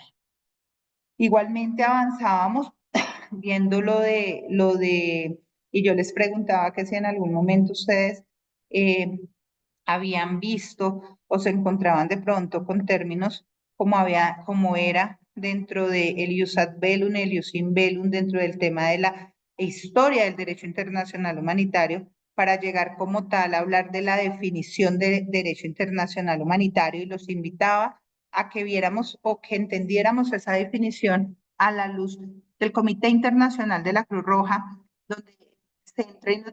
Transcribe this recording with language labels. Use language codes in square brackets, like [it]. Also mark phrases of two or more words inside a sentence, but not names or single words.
[es] Igualmente avanzábamos viendo y yo les preguntaba que si en algún momento ustedes eh, habían visto o se encontraban de pronto con términos como era dentro de el [la] ius ad bellum, [es] el [la] ius in bellum, [es] dentro del tema de la historia del derecho internacional humanitario, para llegar como tal a hablar de la definición de derecho internacional humanitario y los invitaba a que viéramos o que entendiéramos esa definición a la luz del Comité Internacional de la Cruz Roja, donde se entra y nos